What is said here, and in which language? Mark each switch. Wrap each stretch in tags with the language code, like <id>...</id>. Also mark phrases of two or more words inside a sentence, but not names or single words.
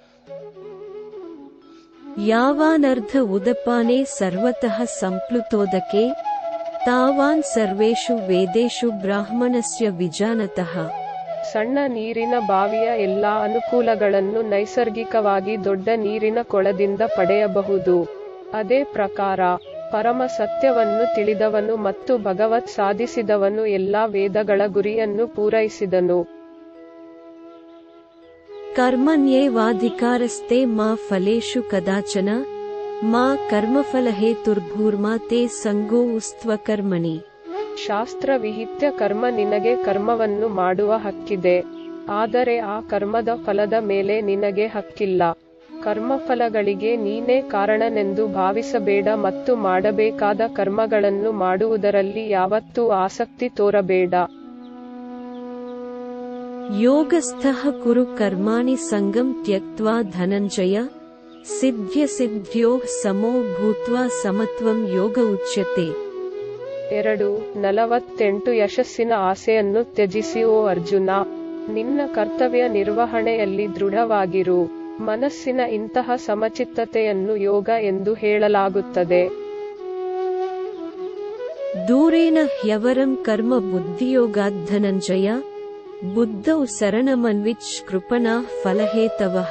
<sa>ಯಾವಾನರ್ಧ ಉದಪಾನೆ ಸರ್ವತಃ ಸಂಪ್ಲುತೋದಕೆ ತಾವಾನ್ ಸರ್ವೇಷು ವೇದೇಷು ಬ್ರಾಹ್ಮಣಸ್ಯ ವಿಜಾನತಃ</sa> <kn>ಸಣ್ಣ ನೀರಿನ ಬಾವಿಯ ಎಲ್ಲಾ ಅನುಕೂಲಗಳನ್ನು ನೈಸರ್ಗಿಕವಾಗಿ ದೊಡ್ಡ ನೀರಿನ ಕೊಳದಿಂದ ಪಡೆಯಬಹುದು. ಅದೇ ಪ್ರಕಾರ ಪರಮ ಸತ್ಯವನ್ನು ತಿಳಿದವನು ಮತ್ತು ಭಗವತ್ ಸಾಧಿಸಿದವನು ಎಲ್ಲಾ ವೇದಗಳ ಗುರಿಯನ್ನು ಪೂರೈಸಿದನು.</kn> <sa>ಕರ್ಮಣ್ಯೇವಾಧಿಕಾರಸ್ತೆ ಮಾ ಫಲೇಷು ಕದಾಚನ ಮಾ ಕರ್ಮಫಲಹೇತುರ್ಭೂರ್ಮಾ ತೇ ಸಂಗೋಸ್ತ್ವಕರ್ಮಣಿ.</sa> <kn>ಶಾಸ್ತ್ರ ವಿಹಿತ ಕರ್ಮ ನಿನಗೆ ಕರ್ಮವನ್ನು ಮಾಡುವ ಹಕ್ಕಿದೆ, ಆದರೆ ಆ ಕರ್ಮದ ಫಲದ ಮೇಲೆ ನಿನಗೆ ಹಕ್ಕಿಲ್ಲ. ಕರ್ಮಫಲಗಳಿಗೆ ನೀನೇ ಕಾರಣನೆಂದು ಭಾವಿಸಬೇಡ ಮತ್ತು ಮಾಡಬೇಕಾದ ಕರ್ಮಗಳನ್ನು ಮಾಡುವುದರಲ್ಲಿ ಯಾವತ್ತೂ ಆಸಕ್ತಿ ತೋರಬೇಡ.</kn> <sa>ಯೋಗಸ್ಥಃ ಕುರು ಕರ್ಮಾಣಿ ಸಂಗಂ ತ್ಯಕ್ತ್ವಾ ಧನಂಜಯ ಸಿದ್ಧ್ಯಸಿದ್ಧ್ಯೋಃ ಸಮೋ ಭೂತ್ವಾ ಸಮತ್ವಂ ಯೋಗ ಉಚ್ಯತೆ.</sa> <kn>2:48 ಯಶಸ್ಸಿನ ಆಸೆಯನ್ನು ತ್ಯಜಿಸಿ ಓ ಅರ್ಜುನ, ನಿನ್ನ ಕರ್ತವ್ಯ ನಿರ್ವಹಣೆಯಲ್ಲಿ ದೃಢವಾಗಿರು. ಮನಸ್ಸಿನ ಇಂತಹ ಸಮಚಿತ್ತತೆಯನ್ನು ಯೋಗ ಎಂದು ಹೇಳಲಾಗುತ್ತದೆ.</kn> <sa>ದೂರೇನ ಹ್ಯವರಂ ಕರ್ಮ ಬುದ್ಧಿಯೋಗಾದ್ ಧನಂಜಯ ಬುದ್ಧೌ ಶರಣಮನ್ವಿಚ್ ಕೃಪಣಾಃ ಫಲಹೇತವಃ.</sa>